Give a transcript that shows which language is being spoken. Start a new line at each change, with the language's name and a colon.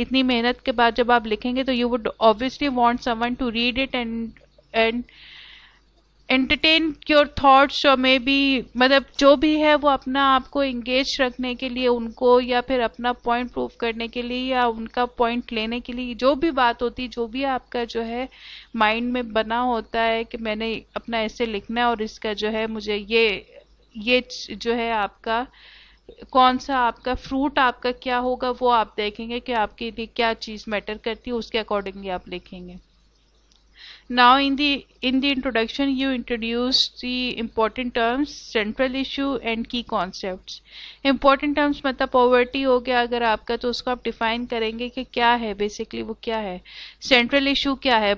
Hindi: इतनी मेहनत के बाद जब आप लिखेंगे तो
English: you would obviously want someone to read it and entertain your thoughts or maybe
Hindi: मतलब जो भी है वो अपना आपको engage रखने के लिए उनको, या फिर अपना point prove करने के लिए, या उनका point लेने के लिए, जो भी बात होती, जो भी आपका जो है mind में बना होता है कि मैंने अपना ऐसे लिखना है और इसका जो है मुझे ये जो है आपका कौन सा आपका फ्रूट आपका क्या होगा, वो आप देखेंगे कि आपके लिए क्या चीज़ मैटर करती है, उसके अकॉर्डिंगली आप लिखेंगे.
English: Now, in the introduction, you introduce the important terms, central issue, and key concepts.
Hindi: Important terms मतलब poverty हो गया अगर आपका, तो उसको आप define करेंगे कि क्या है, basically वो क्या है. Central issue क्या है?